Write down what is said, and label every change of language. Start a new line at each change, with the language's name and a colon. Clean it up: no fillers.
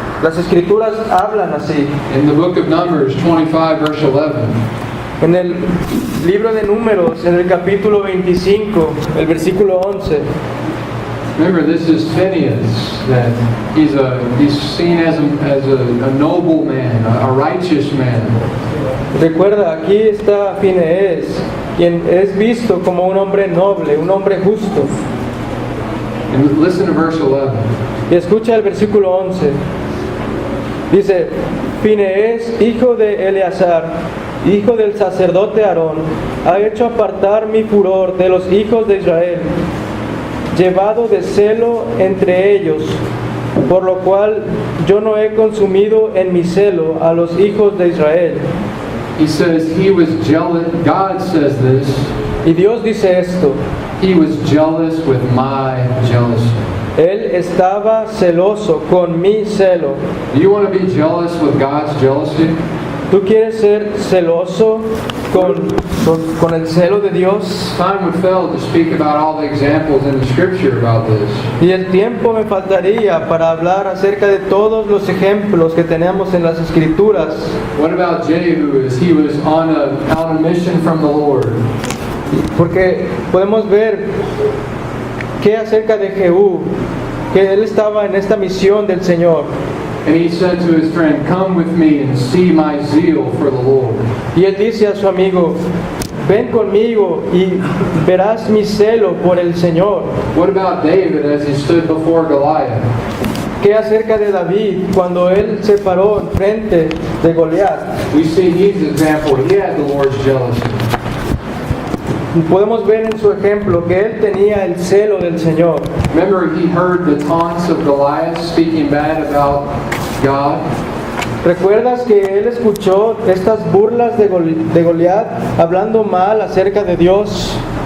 Spanish: Las escrituras hablan así.
English: In the book of Numbers 25 verse 11,
Spanish: En el libro de Números, en el capítulo 25, el versículo 11,
English: remember this is Phinehas, that he's seen as a noble man, a righteous man.
Spanish: recuerda, aquí está Finees, quien es visto como un hombre noble, un hombre justo.
English: And listen to verse 11.
Spanish: Y escucha el versículo 11. Dice, Finees, hijo de Eleazar, hijo del sacerdote Aarón, ha hecho apartar mi furor de los hijos de Israel, llevado de celo entre ellos, por lo cual yo no he consumido en mi celo a los hijos de Israel.
English: He says he was jealous. God says this.
Spanish: Y Dios dice esto,
English: He was jealous with my jealousy.
Spanish: Él estaba celoso con mi celo.
English: Do you want to be jealous with God's jealousy?
Spanish: ¿Tú quieres ser celoso con el celo de Dios?
English: Time would fail to speak about all the examples in the scripture about this.
Spanish: Y el tiempo me faltaría para hablar acerca de todos los ejemplos que tenemos en las Escrituras.
English: What about Jehu as he was on a mission from the Lord?
Spanish: Porque podemos ver que acerca de Jehú, que él estaba en esta misión del Señor.
English: And he said to his friend, "Come with me and see my zeal for the Lord."
Spanish: Y él dice a su amigo, ven conmigo y verás mi celo por el Señor.
English: What about David as he stood before Goliath?
Spanish: ¿Qué acerca de David cuando él se paró enfrente de Goliat?
English: We see his example. He had the Lord's jealousy.
Spanish: Podemos ver en su ejemplo que él tenía el celo del Señor.
English: Remember, he heard the taunts of Goliath speaking bad about God.
Spanish: ¿Recuerdas que él escuchó estas burlas de Goliat hablando mal acerca de Dios?